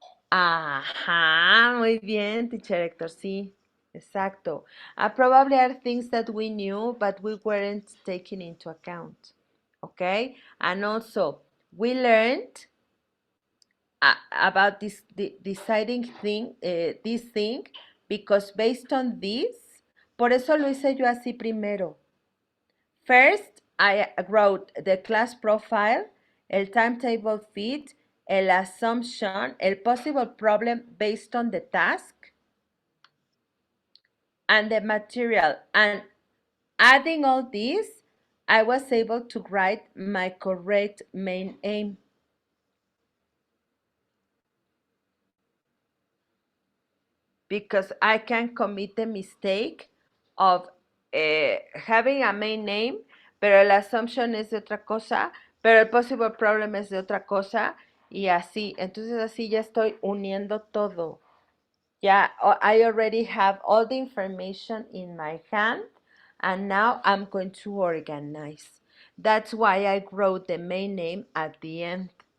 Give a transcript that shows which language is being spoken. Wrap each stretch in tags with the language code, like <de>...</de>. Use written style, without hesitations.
<es>Ajá, muy bien, teacher Hector, sí, exacto.</es> <en>Probably are things that we knew, but we weren't taking into account, okay? And also, we learned about deciding this thing, because based on this, por eso lo hice yo así primero. First, I wrote the class profile, el timetable fit, el assumption, el possible problem based on the task, and the material. And adding all this, I was able to write my correct main aim. Because I can commit the mistake of having a main name, pero la assumption es de otra cosa, pero el possible problem es de otra cosa, y así.</en> <es>Entonces así ya estoy uniendo todo.</es> <en>Ya, I already have all the information in my hand, and now I'm going to organize. That's why I wrote the main name at the end.</en>